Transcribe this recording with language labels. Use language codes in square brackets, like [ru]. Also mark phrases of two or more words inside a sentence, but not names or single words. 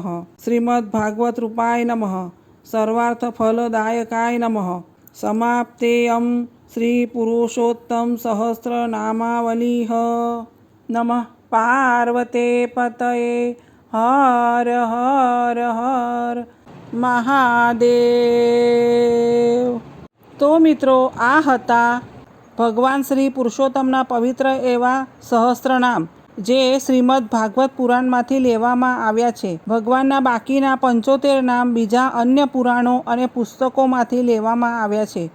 [sa] श्रीमद्भागवतरूपाय नमः। सर्वार्थफलदायकाय नमः। समाप्तेयं श्रीपुरुषोत्तमसहस्रनामावलिः। नमः पार्वते पतये हर हर हर મહાદેવ। [gu] તો મિત્રો, આ હતા ભગવાન શ્રી પુરુષોત્તમના પવિત્ર એવા સહસ્ત્રનામ, જે શ્રીમદ્ ભાગવત પુરાણમાંથી લેવામાં આવ્યા છે। ભગવાનના બાકીના 75 નામ બીજા અન્ય પુરાણો અને પુસ્તકોમાંથી લેવામાં આવ્યા છે।